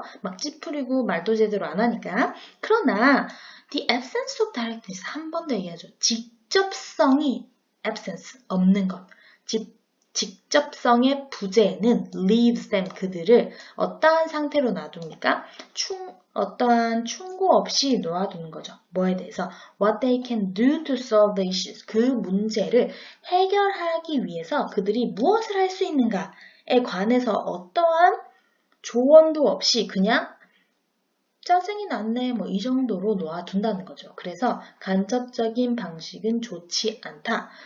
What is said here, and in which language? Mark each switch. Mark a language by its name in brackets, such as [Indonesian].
[Korean] 막 찌푸리고 말도 제대로 안 하니까. 그러나 [English] the absence of directness, [Korean] 한 번 더 얘기하죠. 직접성이 absence, 없는 것. 직접성의 부재는 [English] leaves them, [Korean] 그들을 어떠한 상태로 놔둡니까? 어떠한 충고 없이 놓아두는 거죠. 뭐에 대해서? [English] What they can do to solve the issues. [Korean] 그 문제를 해결하기 위해서 그들이 무엇을 할 수 있는가에 관해서 어떠한 조언도 없이 그냥 짜증이 났네 뭐 이 정도로 놓아둔다는 거죠. 그래서 간접적인 방식은 좋지 않다.